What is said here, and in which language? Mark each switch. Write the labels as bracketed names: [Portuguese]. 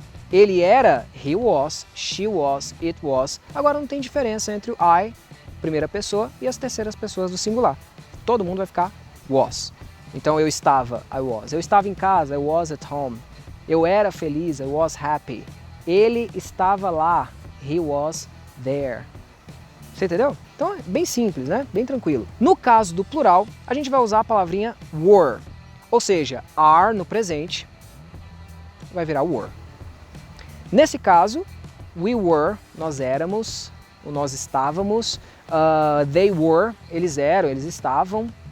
[Portuguese] Ele era, [English] he was, she was, it was. [Portuguese] Agora não tem diferença entre o I, primeira pessoa, e as terceiras pessoas do singular. Todo mundo vai ficar was. Então eu estava, [English] I was. [Portuguese] Eu estava em casa, [English] I was at home. [Portuguese] Eu era feliz, [English] I was happy. [Portuguese] Ele estava lá, [English] he was there. [Portuguese] Você entendeu? Então é bem simples, né? Bem tranquilo. No caso do plural, a gente vai usar a palavrinha were. Ou seja, are no presente vai virar were. Nesse caso, [English] we were, [Portuguese] nós éramos, nós estávamos, [English] they were, [Portuguese] eles eram, eles estavam.